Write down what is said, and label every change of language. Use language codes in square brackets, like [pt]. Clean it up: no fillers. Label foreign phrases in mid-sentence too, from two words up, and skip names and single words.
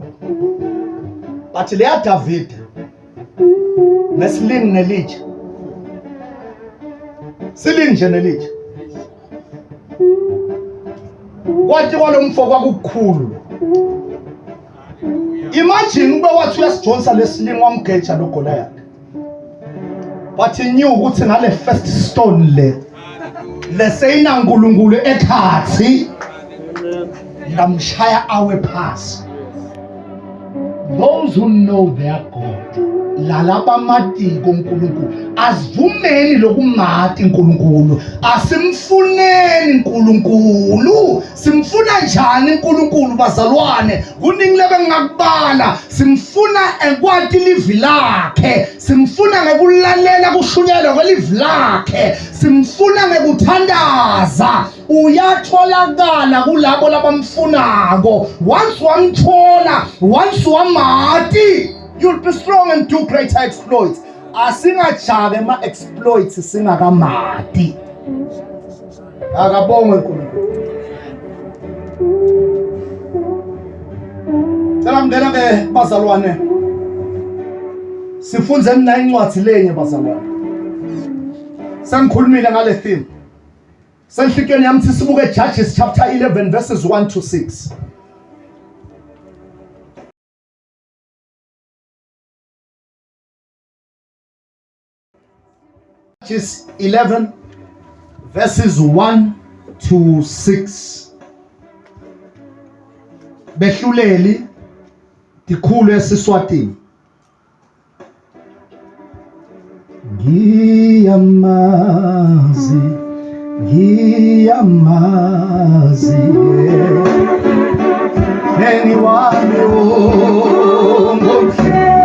[ss] But leya David nesilingi nelitsha. Silingi nje nelitsha. Kwathi kwalomfo kwakukhulu. Imagine ube wathi uyasijonsa lesilingi wamgeja lo Goliath. [en] But he knew [ss] ukuthi ngale [en] first stone [ss] leseyina uNkulunkulu ekhathi ngamshaya awe phasi. [en] Those who know their God, [ss] lalaba matiko uNkulunkulu, asivumeni lokumati uNkulunkulu, asimfuneni uNkulunkulu. Simfuna njani uNkulunkulu bazalwane? Kuningi lebe ngakubala. Simfuna ekwati livi lakhe, simfuna ngekulalela kushunyelwa kwelivi lakhe, simfuna ngekuthandaza. Uyatholakala kulabo labamfunako. [en] Once wamthola, once wamati, you'll be strong and do greater exploits. [ss] Asingajabe ma exploits singakamati. Akabongwe uNkulunkulu. Selamdela ke bazalwane. Sifunze mina incwadi lenye bazalwane. Sengikhulumile ngale theme. Senhlikeni yami sibuke [en] Judges chapter 11 verses 1 to 6. Judges 11 verses 1 to 6. [ss] Behluleli dikhulu esiswatini. Ngiyamazi Neni wami ngiyamazi